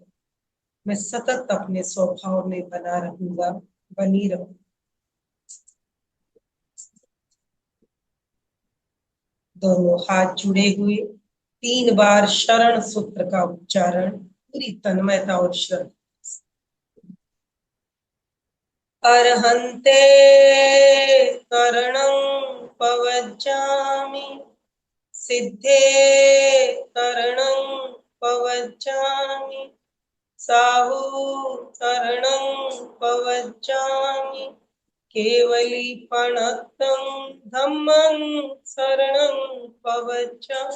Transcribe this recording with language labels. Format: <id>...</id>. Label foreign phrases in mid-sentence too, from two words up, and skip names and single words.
<hi>मैं सतत अपने स्वभाव में बना रहूंगा, बनी रहूंगा। दोनों हाथ जुड़े हुए 3 बार शरण सूत्र का उच्चारण पूरी तन्मयता और श्रद्धा।</hi> <pra>अर्हन्ते शरणं पवज्जामि, सिद्धे शरणं पवज्जामि, साहु शरणं पवज्जामि, केवलीपणतं धम्मं शरणं पवज्जामि।</pra>